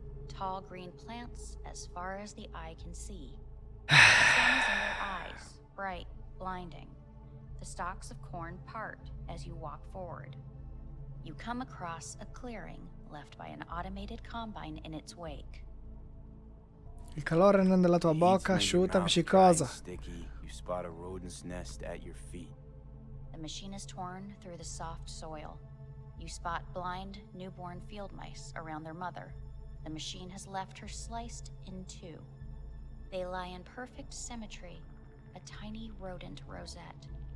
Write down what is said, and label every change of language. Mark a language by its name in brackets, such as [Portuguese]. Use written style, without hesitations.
[English] Tall green plants as far as the eye can see. The sun is in your eyes, bright, blinding. The stalks of corn part as you walk forward. You come across a clearing left by an automated combine in its wake. [Italian] Il calore nella tua bocca, asciutta, appiccicosa. [English] Sticky. You spot a rodent's nest at your feet. The machine is torn through the soft soil. You spot blind, newborn field mice around their mother. The machine has left her sliced in two. They lie in perfect symmetry, a tiny rodent rosette.